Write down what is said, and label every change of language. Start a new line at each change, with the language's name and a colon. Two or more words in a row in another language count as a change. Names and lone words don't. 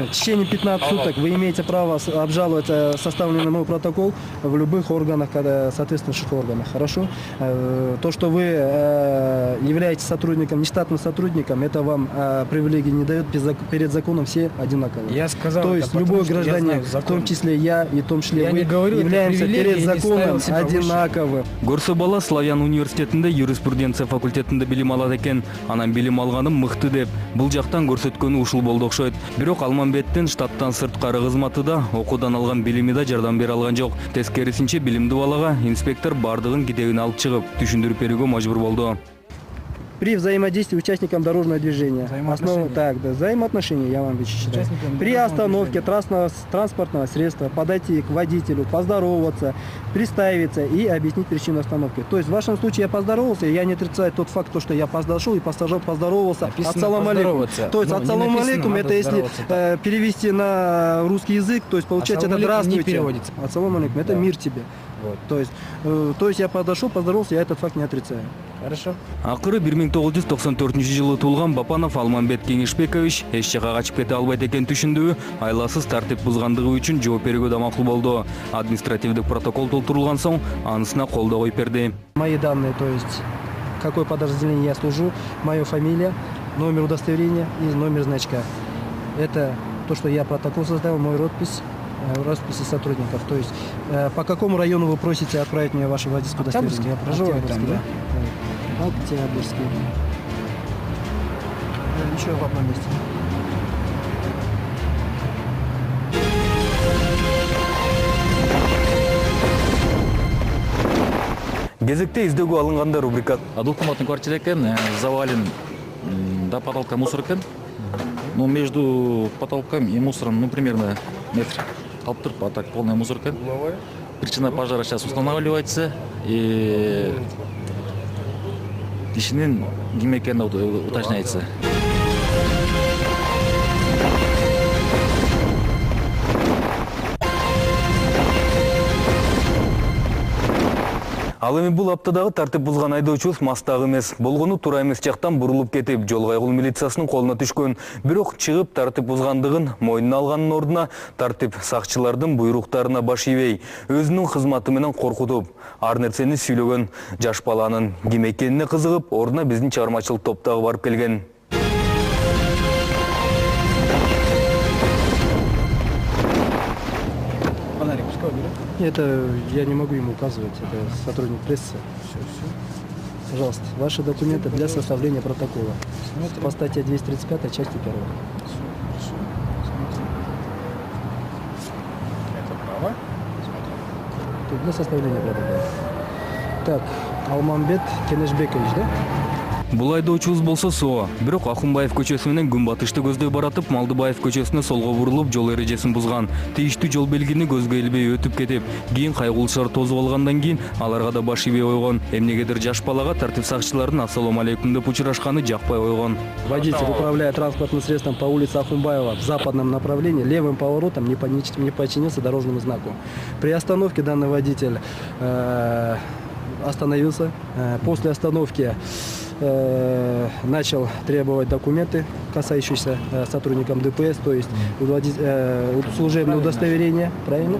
Russian: В течение 15 суток вы имеете право обжаловать составленный мой протокол в любых органах, соответствующих органах. Хорошо? То, что вы являетесь сотрудником, нештатным сотрудником, это вам привилегии не дает. Перед законом все одинаковые. Я сказал, То это есть потому, любой что я гражданин, знаю в закон. том числе я и в том числе Я вы, не говорю, это являемся привилегия, перед я не законом ставил себя выше. одинаковы.
Kyrgyz: Көрсө бала Славян университетинде юриспруденция факультетинде билим алат экен. Анан билим алганым мыкты деп бул жактан көрсөткөнү ушул болду окшойт. Бирок Алмамбеттин штаттан сырткары кызматы да, окуудан алган билими да жардам бере алган жок. Тескерисинче билимдүү балага инспектор бардыгын китебин алып чыгып түшүндүрүп берүүгө мажбур болду.
Russian: При взаимодействии участникам дорожного движения. Взаимоотношения. Так, да, взаимоотношения, я вам считаю. Участникам При дорожного остановке транспортного средства подойти к водителю, поздороваться, представиться и объяснить причину остановки. То есть в вашем случае я поздоровался, я не отрицаю тот факт, что я подошел и поздоровался. Написано
Arabic: السلام عليكم.
Russian: поздороваться. То есть Ну, не ассаламу написано, алейкум, надо это если здороваться, перевести на русский язык, то есть получается это
Arabic: السلام عليكم
Russian: не здравствуйте. переводится.
Arabic: السلام عليكم,
Russian: это мир тебе. Вот. То есть я подошел, поздоровался, я этот факт не отрицаю. Хорошо.
Kyrgyz: Акыры 1994-жылы туулган Бапанов Алмамбет Кенешбекович эч жака качып кете албайт экен түшүндүбү, айласыз тартип бузгандыгы үчүн жооп берүүгө да макул болду. Административдик протокол толтурулган соң анысына кол да коюп берди.
Russian: Мои данные, то есть какое подразделение я служу, моя фамилия, номер удостоверения и номер значка. Это то, что я протокол составил, мой росписи сотрудников. То есть по какому району вы просите отправить мне ваше водительское удостоверение? Октябрьский, я проживаю там, да? Октябрьский. Еще в одном месте.
Kyrgyz: Кезекте издөөгө алынгандар рубрика.
Russian: Двухкомнатный квартира экен, завален до потолка мусор экен. Ну, между потолком и мусором, ну, примерно метр.
Kyrgyz: Алып туруп,
Russian: а так полная мусорка. Причина пожара сейчас устанавливается.
Kyrgyz: И ишинин ким экени уточняется. Ал эми бул аптадагы тартип бузган айдоочубуз мастагы эмес, болгону туура эмес жактан бурулуп кетип, жол кайгыл милициясынын колуна түшкөн. Бирок чыгып тартип бузгандыгын мойнуна алганын ордуна тартип сакчылардын буйруктарына баш ийбей, өзүнүн кызматы менен коркутуп, ар нерсени сүйлөгөн жаш баланын ким экенине кызыгып, ордуна биздин чыгармачылык топ дагы барып келген.
Russian: Фонарик, пускай уберет. Это я не могу ему указывать, это сотрудник прессы. Пожалуйста, ваши документы для составления протокола. По статье 235 части 1. Это право. Тут для составления протокола. Так, Алмамбет Кенешбекович, да?
Kyrgyz: Бул айдоочубуз болсо соо, бирок Акунбаев көчөсү менен күн батышты көздөй баратып, Малдыбаев көчөсүнө солго бурулуп, жол эрежесин бузган. Тийиштүү жол белгини көзгө илбей өтүп кетип, кийин кайгылышар тозуп алгандан кийин аларга да баш ийбей койгон. Эмнегедир жаш балага тартип сакчылардын
Arabic: السلام عليكم
Kyrgyz: деп учурашканы жакпай койгон.
Russian: Водитель, управляя транспортным средством по улице Ахунбаева в западном направлении, левым поворотом не подчинился дорожному знаку. При остановке данный водитель остановился. После остановки начал требовать документы, касающиеся сотрудникам ДПС, то есть служебное удостоверение, правильно?